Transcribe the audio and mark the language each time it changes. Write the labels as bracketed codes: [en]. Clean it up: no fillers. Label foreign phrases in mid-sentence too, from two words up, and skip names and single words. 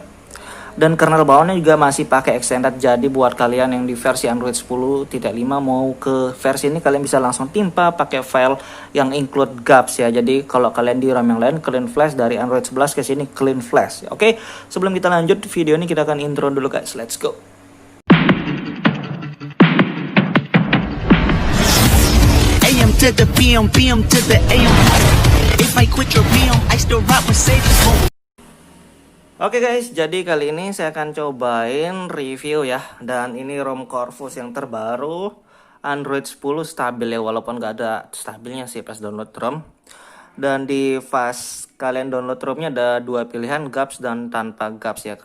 [id] Dan kernel bawahnya juga masih pakai extended. Jadi buat kalian yang di versi Android 10.5 mau ke versi ini, kalian bisa langsung timpa pakai file yang [en] include gaps [id] ya. Jadi kalau kalian di RAM yang lain [en] clean flash, [id] dari Android 11 ke sini [en] clean flash. [id] Oke, sebelum kita lanjut video ini, kita akan intro dulu guys. [en] Let's go. AM to the PM, PM to the AM. If I quit your PM, I still rock Mercedes. [id] Oke guys, jadi kali ini saya akan cobain review ya. Dan ini ROM Corvus yang terbaru Android 10 stabil ya, walaupun nggak ada stabilnya sih pas download ROM. Dan di fast kalian download ROM-nya ada dua pilihan, gaps dan tanpa gaps ya.